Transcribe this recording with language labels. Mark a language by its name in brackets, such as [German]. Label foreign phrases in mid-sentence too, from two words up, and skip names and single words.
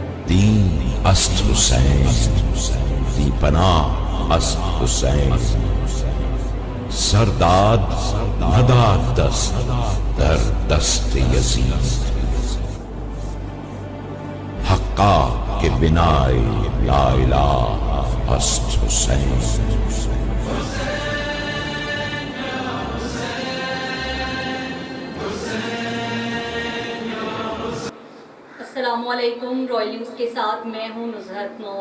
[Persian] دین است حسین، دی پناہ است حسین، سرداد نداد دست در دست یزید، حقا کہ بنائے لا الہ است حسین۔ [Urdu] السلام علیکم، رائل نیوز کے ساتھ میں ہوں نزہت نور۔